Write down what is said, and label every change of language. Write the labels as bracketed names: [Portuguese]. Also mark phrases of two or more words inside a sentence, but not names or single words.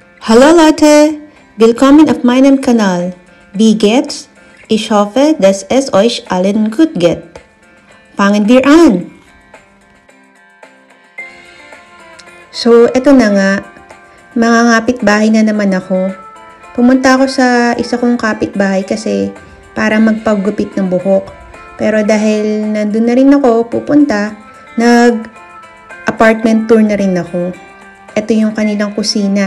[German] Hallo Leute, willkommen auf meinem Kanal. Wie geht's? Ich hoffe, dass es euch allen gut geht. Fangen wir an! So, [Filipino] eto na nga. Mga kapitbahay na naman ako. Pumunta ako sa isa kong kapitbahay kasi para magpagupit ng buhok. Pero dahil nandun na rin ako pupunta, nag-apartment tour na rin ako. Ito yung kanilang kusina.